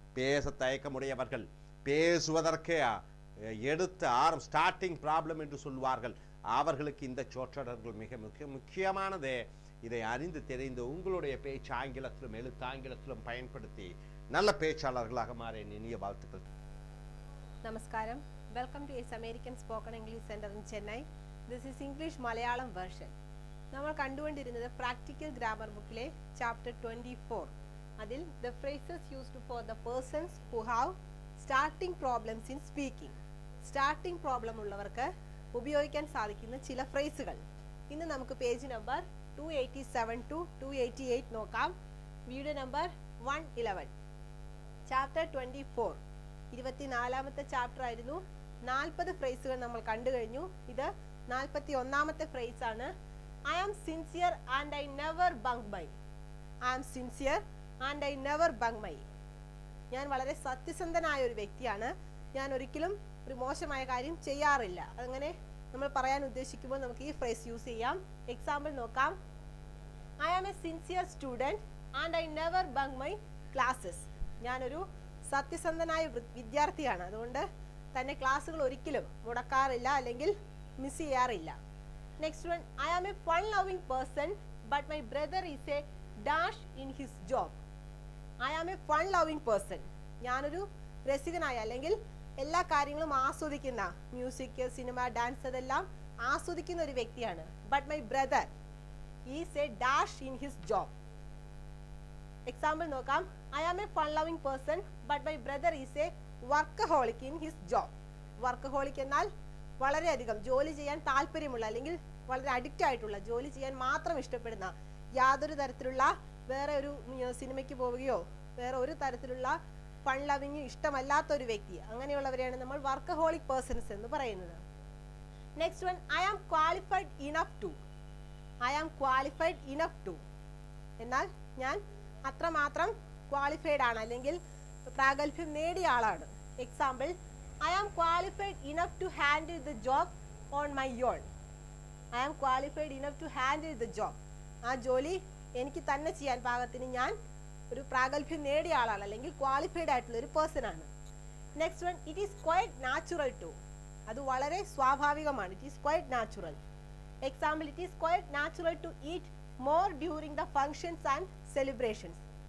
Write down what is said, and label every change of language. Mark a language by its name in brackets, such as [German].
[Tamil] பேச தயக்கமுடையவர்கள், பேசுவதற்கு எடுத்து ஸ்டார்டிங் ப்ராப்ளம் என்று சொல்வார்கள், அவர்களுக்கு இந்த சொற்றொடர்கள் மிக முக்கியமானது. இதை அறிந்து தெரிந்து உங்களுடைய பேச்சு ஆங்கிலத்திலும் எழுத்தாங்கிலத்திலும் பயன்படுத்தி நல்ல பேச்சாளர்களாக மாற இனிய வாழ்த்துக்கள். [Malayalam] Namaskaram. [English] Welcome to its American Spoken English Center in Chennai. This is English Malayalam version. [Malayalam] നമ്മൾ കണ്ടുകൊണ്ടിരുന്നത് പ്രാക്ടിക്കൽ ഗ്രാമർ ബുക്കിലെ ചാപ്റ്റർ 24. അതിൽ [English] the phrases used for the persons who have starting problems in speaking. [Malayalam] Starting problem ഉള്ളവർക്ക് ഉപയോഗിക്കാൻ സാധിക്കുന്ന ചില ഫ്രേസുകൾ. ഇന്ന് നമുക്ക് page number 287 to 288 നോക്കാം. Video number 111. ചാപ്റ്റർ 24 24ാമത്തെ ചാപ്റ്റർ ആയിരുന്നു. 40 ഫ്രേസുകൾ നമ്മൾ കണ്ടു കഴിഞ്ഞു. ഇത് 41ാമത്തെ ഫ്രേസ് ആണ്. [English] I am sincere and I never bunk by. I am sincere and I never bung my. [Malayalam] ഞാൻ വളരെ സത്യസന്ധനായ ഒരു വ്യക്തിയാണ്. ഞാൻ ഒരിക്കലും ഒരു മോശമായ കാര്യം ചെയ്യാറില്ല. അങ്ങനെ നമ്മൾ പറയാൻ ഉദ്ദേശിക്കുമ്പോൾ നമുക്ക് ഈ ഫ്രേസ് യൂസ് ചെയ്യാം. എക്സാമ്പിൾ നോക്കാം. [English] I am a sincere student and I never bunk my classes. [Malayalam] ഞാനൊരു സത്യസന്ധനായ വിദ്യാർത്ഥിയാണ്. അതുകൊണ്ട് തന്നെ ക്ലാസ്സുകൾ ഒരിക്കലും മുടക്കാറില്ല അല്ലെങ്കിൽ മിസ് ചെയ്യാറില്ല. [English] Next one. I am a fun loving person but my brother is a dash in his job. I am a fun loving person. [Malayalam] ഞാനൊരു രസികനായ അല്ലെങ്കിൽ എല്ലാ കാര്യങ്ങളും ആസ്വദിക്കുന്ന, മ്യൂസിക്, സിനിമ, ഡാൻസ് അതെല്ലാം ആസ്വദിക്കുന്ന ഒരു വ്യക്തിയാണ്. [English] But my brother is a dash in his job. [Malayalam] Example നോക്കാം. [English] I am a fun loving person but my brother is a workaholic in his job. [Malayalam] Workaholic എന്നാൽ വളരെയധികം ജോലി ചെയ്യാൻ താല്പര്യമുള്ള അല്ലെങ്കിൽ വളരെ അഡിക്റ്റ് ആയിട്ടുള്ള, ജോലി ചെയ്യാൻ മാത്രം ഇഷ്ടപ്പെടുന്ന, യാതൊരു തരത്തിലുള്ള വേറെ ഒരു സിനിമയ്ക്ക് പോവുകയോ വേറെ ഒരു തരത്തിലുള്ള ഫൺ ലവിങ് ഇഷ്ടമല്ലാത്ത ഒരു വ്യക്തി, അങ്ങനെയുള്ളവരെയാണ് നമ്മൾ വർക്കഹോളിക് പേഴ്സൺസ് എന്ന് പറയുന്നത്. [English] Next one. I am qualified enough to. I am qualified enough to [Malayalam] എന്നാൽ ഞാൻ അത്രമാത്രം ക്വാളിഫൈഡ് ആണ് അല്ലെങ്കിൽ പ്രാഗൽഭ്യം നേടിയ ആളാണ്. Example. [English] I am qualified enough to handle the job on my own. I am qualified enough to handle the job. [Malayalam] ആ ജോലി എനിക്ക് തന്നെ ചെയ്യാൻ പാകത്തിന് ഞാൻ ഒരു പ്രാഗൽഭ്യം നേടിയ ആളാണ് അല്ലെങ്കിൽ ക്വാളിഫൈഡ് ആയിട്ടുള്ള ഒരു പേഴ്സൺ ആണ്. [English] Next one. It is quite natural to. [Malayalam] അത് വളരെ സ്വാഭാവികമാണ്. [English] It is quite natural. Example. It is quite natural to eat more during the functions and celebrations.